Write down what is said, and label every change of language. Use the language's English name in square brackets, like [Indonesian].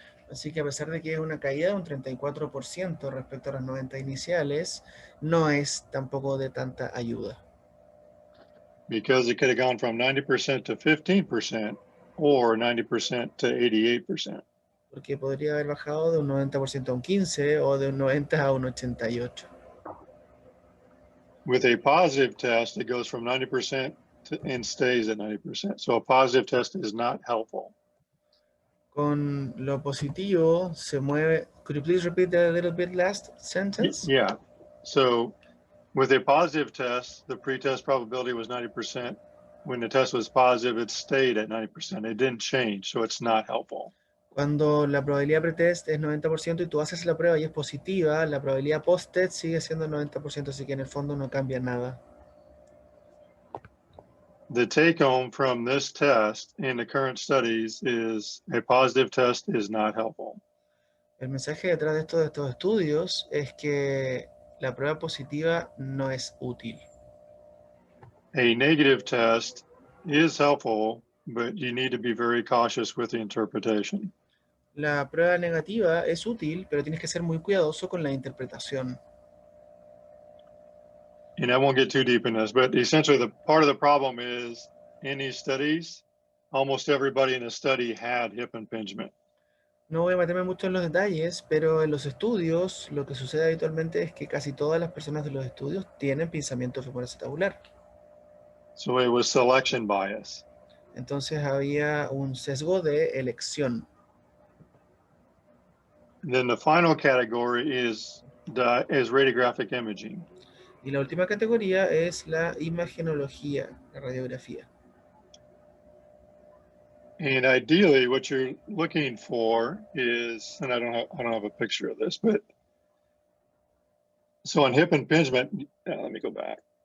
[Spanish] Así que a pesar de que es una caída de un 34% respecto a las 90 iniciales, no es tampoco de tanta ayuda. [English] Because it could have gone from 90% to 15% or 90% to 88%. [Spanish] Porque podría haber bajado de un 90% a un 15% o de un 90% a un 88%. [English] With a positive test, it goes from 90% and stays at 90%. So a positive test is not helpful. [Spanish] Con lo positivo se mueve. [English] Could you please repeat a little bit last sentence? Yeah. So with a positive test, the pretest probability was 90%. When the test was positive, it stayed at 90%. It didn't change, so it's not helpful. [Spanish] Cuando la probabilidad pretest es 90% y tú haces la prueba y es positiva, la probabilidad post-test sigue siendo 90%, así que en el fondo no cambia nada. [English] The take home from this test in the current studies is a positive test is not helpful. [Spanish] El mensaje detrás de estos estudios es que la prueba positiva no es útil. [English] A negative test is helpful, but you need to be very cautious with the interpretation. [Spanish] La prueba negativa es útil, pero tienes que ser muy cuidadoso con la interpretación. [English] And I won't get too deep in this, but essentially the part of the problem is in these studies, almost everybody in the study had hip impingement. [Spanish] No voy a meterme mucho en los detalles, pero en los estudios lo que sucede habitualmente es que casi todas las personas de los estudios tienen pinzamiento femoral acetabular. [English] So it was selection bias. [Spanish] Entonces había un sesgo de elección. [English] And then the final category is radiographic imaging. [Spanish] Y la última categoría es la imagenología, la radiografía. [English] And ideally, what you're looking for is, and I don't have a picture of this, but so on hip impingement, let me go back.